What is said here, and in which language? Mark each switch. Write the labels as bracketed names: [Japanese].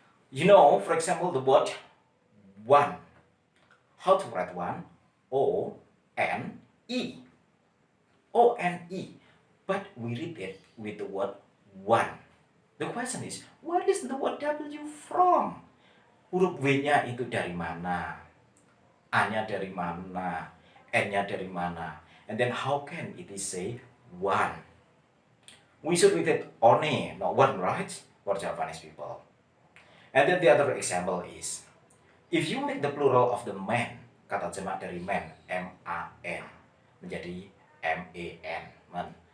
[English] You know, for example, the word one. How to write one? O-N-E. O-N-E. But we read it with the word one. The question is, where is the word W from? [Indonesian] Huruf W-nya itu dari mana? A-nya dari mana? N-nya dari mana? [English] And then how can it is say one? We should read it one, not one, right? For Japanese people. And then the other example is, if you make the plural of the man, [Indonesian] kata jamak dari man, [English] M-A-N, menjadi M-A-N, man.